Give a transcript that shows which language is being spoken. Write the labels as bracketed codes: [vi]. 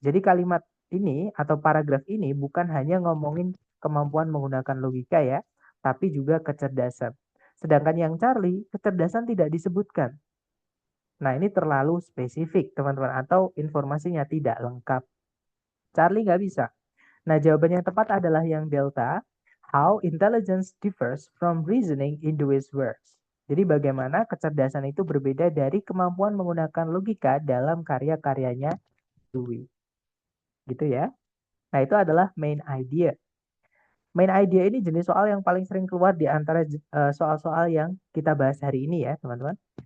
[id] Jadi kalimat ini atau paragraf ini bukan hanya ngomongin kemampuan menggunakan logika ya, tapi juga kecerdasan. Sedangkan yang Charlie, kecerdasan tidak disebutkan. Nah, ini terlalu spesifik, teman-teman, atau informasinya tidak lengkap. Charlie nggak bisa. Nah, jawaban yang tepat adalah yang delta. [en] How intelligence differs from reasoning in Dewey's works. [id] Jadi bagaimana kecerdasan itu berbeda dari kemampuan menggunakan logika dalam karya-karyanya Dewey. Gitu ya. Nah, itu adalah main idea. Main idea ini jenis soal yang paling sering keluar di antara soal-soal yang kita bahas hari ini ya, teman-teman.